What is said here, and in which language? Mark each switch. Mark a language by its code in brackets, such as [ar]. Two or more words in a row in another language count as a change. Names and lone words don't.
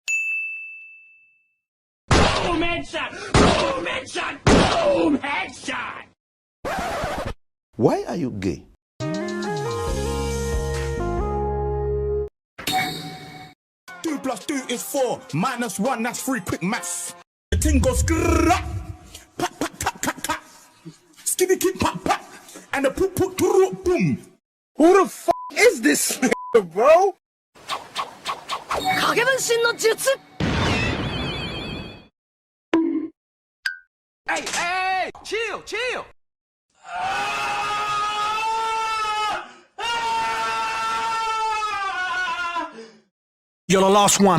[en] Boom, headshot! Boom, headshot! Boom, headshot! Why are you gay? 2 + 2 is 4. -1, that's 3. Quick maths. The thing goes skrrrrap. Pat, pat, pat, pat, pat. Skitty, kit, pat, pat. and the poop poop boom. Who the f is this nigga, bro? Hey, chill. You're the last one.